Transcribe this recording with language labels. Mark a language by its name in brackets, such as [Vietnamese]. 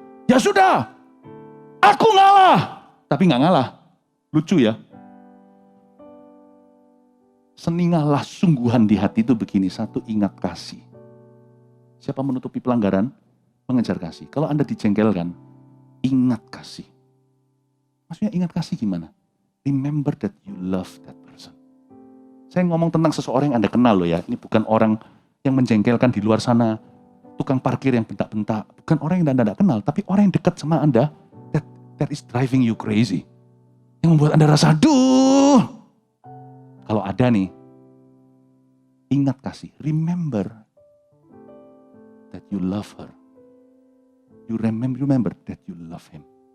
[Indonesian] Ya sudah, aku ngalah. Tapi nggak ngalah. Lucu ya. Seni ngalah sungguhan di hati itu begini. Satu, ingat kasih. Siapa menutupi pelanggaran? Mengejar kasih. Kalau Anda dijengkelkan, ingat kasih. Maksudnya ingat kasih gimana? [English] Remember that you love that person. [Indonesian] Saya ngomong tentang seseorang yang Anda kenal loh ya. Ini bukan orang yang menjengkelkan di luar sana. Tukang parkir yang bentak-bentak. Bukan orang yang Anda tidak kenal. Tapi orang yang dekat sama Anda. [English] That is driving you crazy. [Indonesian] Yang membuat Anda rasa, aduh. Kalau ada nih, ingat kasih. [English] Remember that you love her. You remember that you love him.